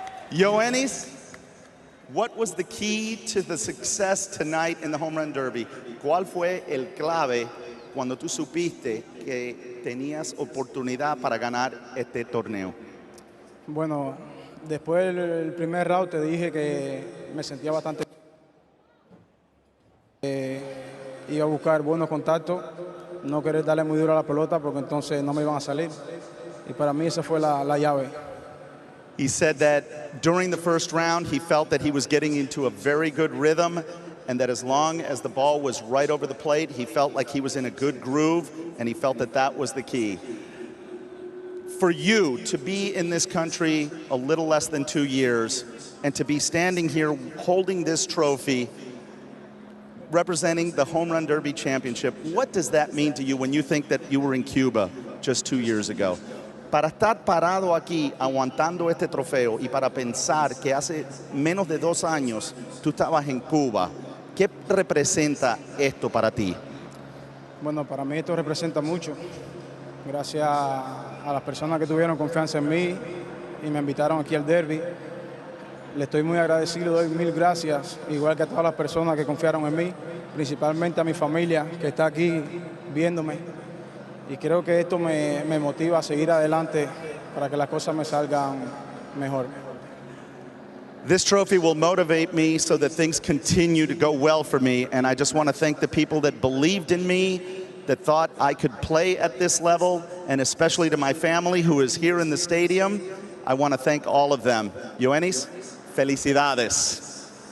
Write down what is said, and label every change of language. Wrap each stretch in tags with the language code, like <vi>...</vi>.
<en>Yoenis, what was the key to the success tonight in the Home Run Derby?</en> <es>¿Cuál fue el clave cuando tú supiste que tenías oportunidad para ganar este torneo? Bueno, después del primer round te dije que me sentía bastante. Iba a buscar buenos contactos, no querer darle muy duro a la pelota porque entonces no me iban a salir. Y para mí esa fue la llave.</es> <en>He said that during the first round, he felt that he was getting into a very good rhythm and that as long as the ball was right over the plate, he felt like he was in a good groove, and he felt that that was the key. For you to be in this country a little less than 2 years and to be standing here holding this trophy, representing the Home Run Derby Championship, what does that mean to you when you think that you were in Cuba just 2 years ago?</en> <es>Para estar parado aquí aguantando este trofeo y para pensar que hace menos de 2 años tú estabas en Cuba, ¿qué representa esto para ti? Bueno, para mí esto representa mucho. Gracias a las personas que tuvieron confianza en mí y me invitaron aquí al derby. Le estoy muy agradecido, doy 1000 gracias, igual que a todas las personas que confiaron en mí, principalmente a mi familia que está aquí viéndome. Y creo que esto me motiva a seguir adelante para que las cosas me salgan mejor.</es> <en>This trophy will motivate me so that things continue to go well for me, and I just want to thank the people that believed in me, that thought I could play at this level, and especially to my family who is here in the stadium. I want to thank all of them. Yoenis,</en> <es>felicidades.</es>